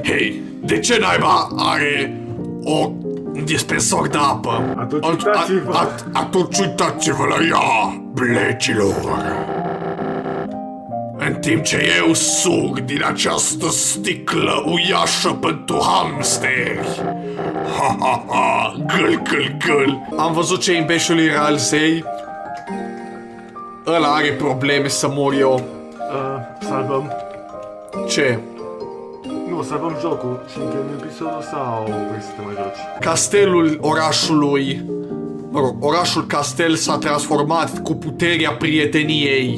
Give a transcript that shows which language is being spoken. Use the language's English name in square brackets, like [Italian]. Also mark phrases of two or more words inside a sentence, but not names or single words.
[Romanian] Hei, de ce naiba are un dispensor de apă? Atunci uitați-vă. Atunci uitați-vă la ea, blecilor! În timp ce eu sug din această sticlă uriașă pentru hamsteri. Ha, ha, ha, gâl, gâl, gâl. Am văzut ce imbeșului Ralsei. Ăla are probleme să mor eu. Salvăm. Ce? Nu, salvăm jocul și încheiem episodul sau vrei să te mai joci? Castelul orașului, mă rog, orașul castel s-a transformat cu puterea prieteniei.